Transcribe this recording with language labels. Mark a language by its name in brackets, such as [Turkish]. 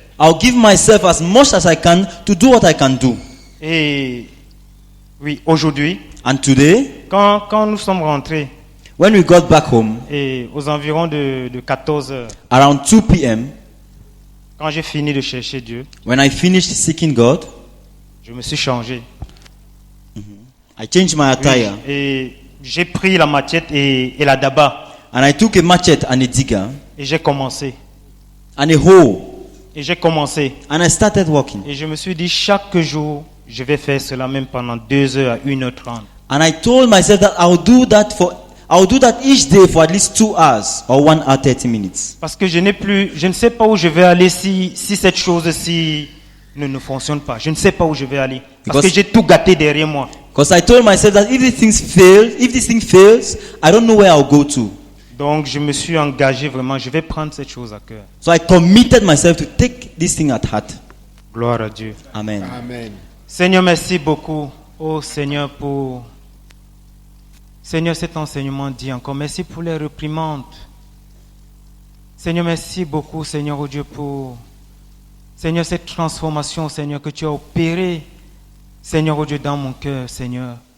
[English] I'll give myself as much as I can to do what I can do. [French] Et oui, aujourd'hui, [English] And today, [French] quand nous sommes rentrés, [English] when we got back home, [French] et aux environs de 14 heures, [English] around 2 p.m., [French] quand j'ai fini de chercher Dieu, [English] when I finished seeking God, [French] je me suis changé. [English] I changed my attire. [French] Oui, et j'ai pris la machette et la daba. [English] And I took a machete and a digger [French] Et j'ai commencé. [English] and a hoe. [French] Et j'ai commencé. [English] And I started walking. [French] Et je me suis dit, chaque jour, je vais faire cela même pendant 2 heures à 1h30. [English] And I told myself that I will do that each day for at least 2 hours or 1 hour 30 minutes. [French] Parce que je ne sais pas où je vais aller si cette chose-ci ne fonctionne pas. Je ne sais pas où je vais aller. Parce que j'ai tout gâté derrière moi. [English] Because I told myself that if this thing fails, I don't know where I'll go to. [French] Donc je me suis engagé vraiment, je vais prendre cette chose à cœur. [English] So I committed myself to take this thing at heart. [French] Gloire à Dieu. Amen. Amen. Seigneur, merci beaucoup. Oh Seigneur, pour Seigneur, cet enseignement dit encore. Merci pour les réprimandes. Seigneur, merci beaucoup, Seigneur, oh Dieu, pour Seigneur, cette transformation, Seigneur, que tu as opérée, Seigneur, oh Dieu, dans mon cœur, Seigneur.